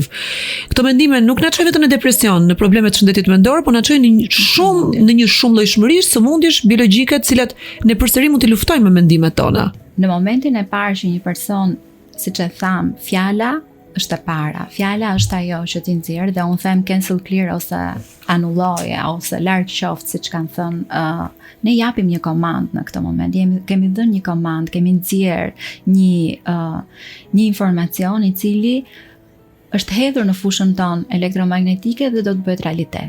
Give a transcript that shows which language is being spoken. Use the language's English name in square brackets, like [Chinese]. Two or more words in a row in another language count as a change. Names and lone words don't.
[Albanian] Këto mendime nuk na çojnë vetëm në depresion, në probleme të shëndetit mendor, por na çojnë në një shumëllojshmëri sëmundjesh biologjike, të cilat ne përsëri mund të luftojmë me mendimet tona. Në momentin e parë që një person, siç e tham, fjala është e para. Fjala është ajo që ti nxjerr dhe unë them [English] cancel clear [Albanian] ose anulloje ose larg qoftë, siç kanë thënë, ne japim një komandë në këtë moment. Kemi dhënë një komandë, kemi nxjerr një informacion i cili është hedhur në fushën tonë elektromagnetike dhe do të bëhet realitet.